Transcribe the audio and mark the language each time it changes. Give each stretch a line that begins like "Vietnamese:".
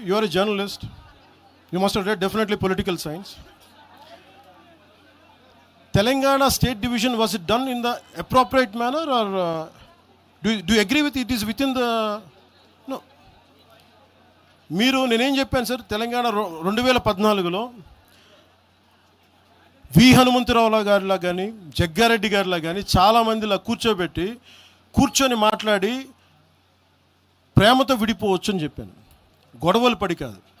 English: You are a journalist, you must have read definitely political science. Telangana state division, was it done in the appropriate manner, or do you agree with it is within the no?
Telugu: మీరు నేనేం చెప్పాను sir, Telangana 2014లో వి హనుమంతరావు గారిలా కానీ జగ్గారెడ్డి గారిలా కానీ చాలామందిలా కూర్చొని మాట్లాడి ప్రేమతో విడిపోవచ్చు అని చెప్పాను. గొడవలు పడి కాదు.